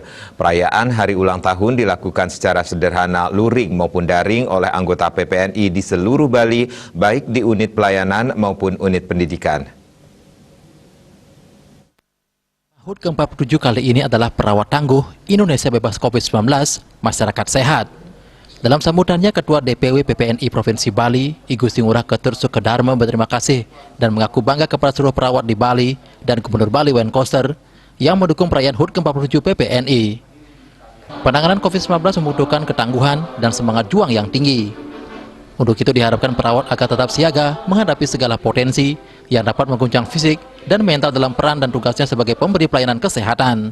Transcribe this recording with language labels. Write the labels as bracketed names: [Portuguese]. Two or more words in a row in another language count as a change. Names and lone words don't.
[Indonesian] Perayaan hari ulang tahun dilakukan secara sederhana luring maupun daring oleh anggota PPNI di seluruh Bali, baik di unit pelayanan maupun unit pendidikan. HUT ke-47 kali ini adalah perawat tangguh Indonesia Bebas COVID-19, Masyarakat Sehat. Dalam sambutannya, Ketua DPW PPNI Provinsi Bali, I Gusti Ngurah Ketut Sukedarma berterima kasih dan mengaku bangga kepada seluruh perawat di Bali dan Gubernur Bali Wayne Koster yang mendukung perayaan HUT ke-47 PPNI. Penanganan COVID-19 membutuhkan ketangguhan dan semangat juang yang tinggi. Untuk itu diharapkan perawat agar tetap siaga menghadapi segala potensi yang dapat mengguncang fisik dan mental dalam peran dan tugasnya sebagai pemberi pelayanan kesehatan.